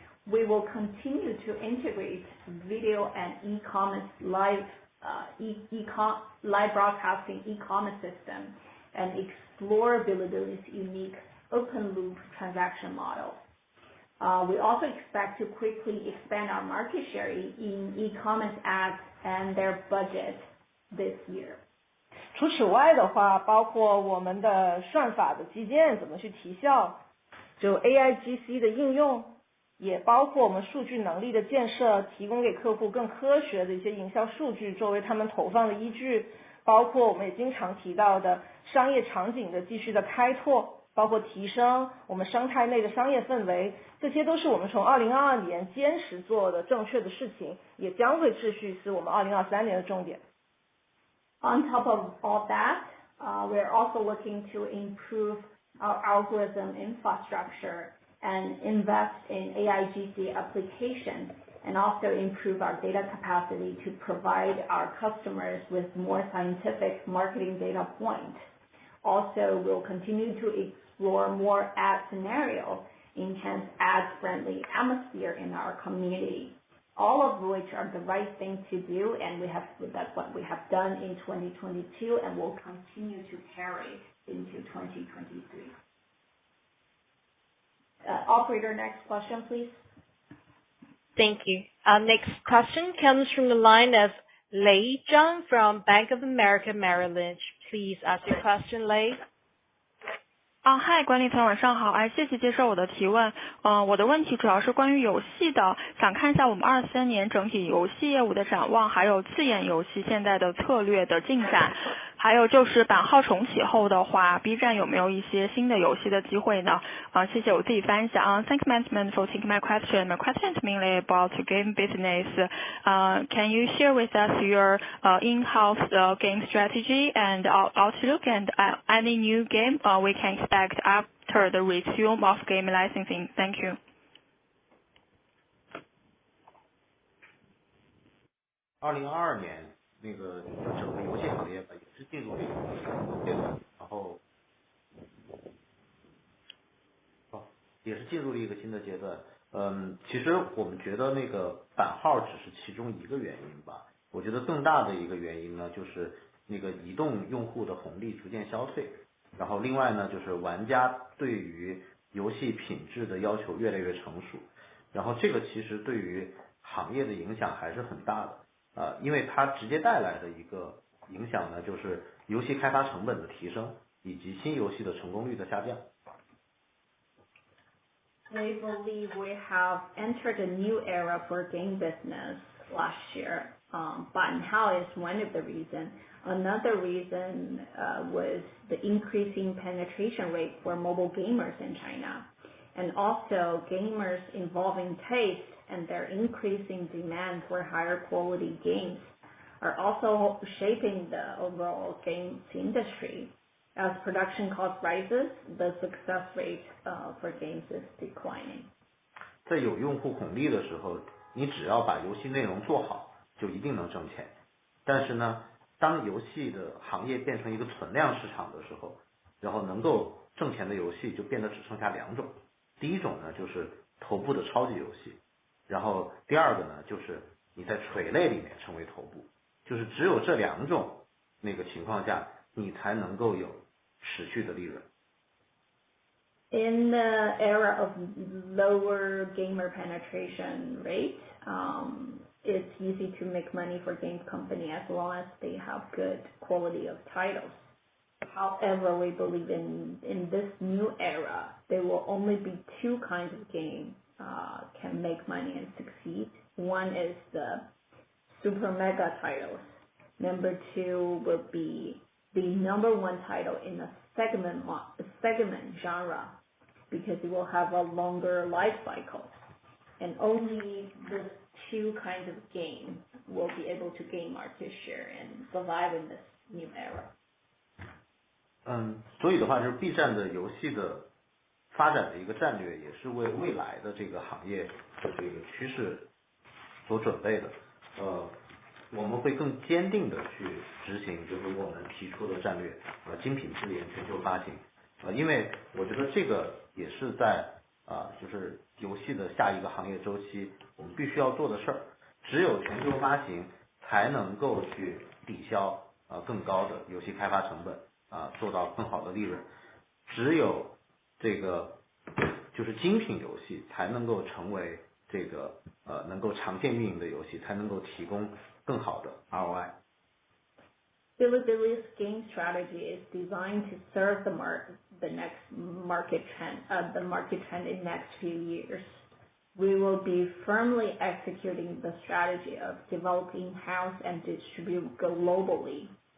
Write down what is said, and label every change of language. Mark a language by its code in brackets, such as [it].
[en] We will continue to integrate video and e-commerce live broadcasting e-commerce system and explore Bilibili's unique open-loop transaction model. We also expect to quickly expand our market share in e-commerce ads and their budget this year. [zh] 除此外的话，包括我们的算法的基建怎么去提效，就 AIGC 的应用，也包括我们数据能力的建设，提供给客户更科学的一些营销数据作为他们投放的依据，包括我们也经常提到的商业场景的继续的开拓，包括提升我们生态内的商业氛围，这些都是我们从2022年坚持做的正确的事情，也将会继续是我们2023年的重点。 [en] On top of all that, we're also looking to improve our algorithm infrastructure and invest in AIGC application and also improve our data capacity to provide our customers with more scientific marketing data points. Also, we'll continue to explore more ad scenarios, enhance ad-friendly atmosphere in our community. All of which are the right thing to do, and that's what we have done in 2022 and will continue to carry into 2023. Operator, next question, please. Thank you. Our next question comes from the line of Lei Zhang from Bank of America Merrill Lynch. Please ask your question, Lei. [zh] 嗨，管理层晚上好，谢谢接受我的提问。我的问题主要是关于游戏的，想看一下我们23年整体游戏业务的展望，还有自研游戏现在的策略的进展，还有就是版号重启后的话 ，B 站有没有一些新的游戏的机会呢？谢谢，我自己翻译一下。 [en] Thank management for taking my question. My question is mainly about game business. Can you share with us your in-house game strategy and outlook and any new game we can expect after the resume of game licensing? Thank you. [zh] 2022年那个整个游戏行业吧，也是进入了一个阶段，然后也是进入了一个新的阶段。其实我们觉得那个版号只是其中一个原因吧，我觉得更大的一个原因呢，就是那个移动用户的红利逐渐消退，然后另外呢，就是玩家对于游戏品质的要求越来越成熟，然后这个其实对于行业的影响还是很大的。因为它直接带来的一个影响呢，就是游戏开发成本的提升，以及新游戏的成功率的下降。 [en] We believe we have entered a new era for game business last year. Banhao is one of the reasons. Another reason was the increasing penetration rate for mobile gamers in China, and also gamers involving taste and their increasing demand for higher quality games are also shaping the overall games industry. As production cost rises, the success rate for games is declining. [zh] 在有用户红利的时候，你只要把游戏内容做好，就一定能挣钱。但是呢，当游戏的行业变成一个存量市场的时候，然后能够挣钱的游戏就变得只剩下两种。第一种呢，就是头部的超级游戏。然后第二个呢，就是你在垂类里面成为头部，就是只有这两种那个情况下，你才能够有持续的利润。 [en] In the era of lower gamer penetration rate, it's easy to make money for game company as long as they have good quality of titles. However, we believe in this new era, there will only be two kinds of game can make money and succeed. One is the super mega titles. Number two will be the number one title in a segment genre because it will have a longer life cycle. And only the two kinds of games will be able to gain market share and survive in this new era. [zh] 所以的话就是 B 站的游戏的发展的一个战略，也是为未来的这个行业的这个趋势所准备的。我们会更坚定的去执行，就是我们提出的战略，精品自研全球发行。因为我觉得这个也是在就是游戏的下一个行业周期，我们必须要做的事儿。只有全球发行才能够去抵消更高的游戏开发成本，做到更好的利润。只有这个就是精品游戏才能够成为这个能够长线运营的游戏，才能够提供更好的 ROI。 [en] Bilibili's game strategy is designed to serve the market trend in next few years. We will be firmly executing the strategy of developing in-house and distribute globally.